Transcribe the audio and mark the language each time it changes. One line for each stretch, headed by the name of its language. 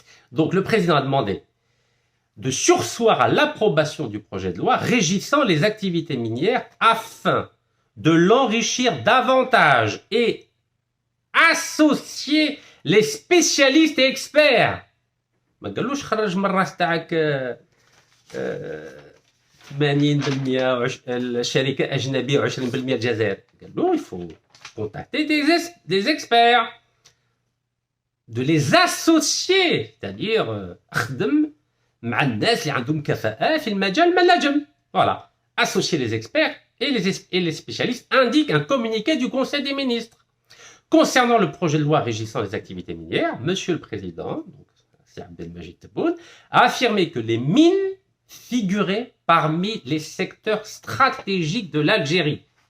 French: Donc le président a demandé de surseoir à l'approbation du projet de loi régissant les activités minières afin de l'enrichir davantage et associer les spécialistes et experts.
Arabic: ما قالوش خرج من الراس تاعك 80% الشركة أجنبية و20% الجزائر. قال له
French: il faut contacter des experts, de les associer, c'est-à-dire
Arabic: خدم مع الناس اللي عندهم كفاءة في المجال المناجم.
French: Voilà, associer les experts et les spécialistes indiquent un communiqué du Conseil des ministres. Concernant le projet de loi régissant les activités minières, Monsieur le Président, donc c'est Abdelmajid Tebboune, a affirmé que les mines figuraient parmi les secteurs stratégiques de l'Algérie.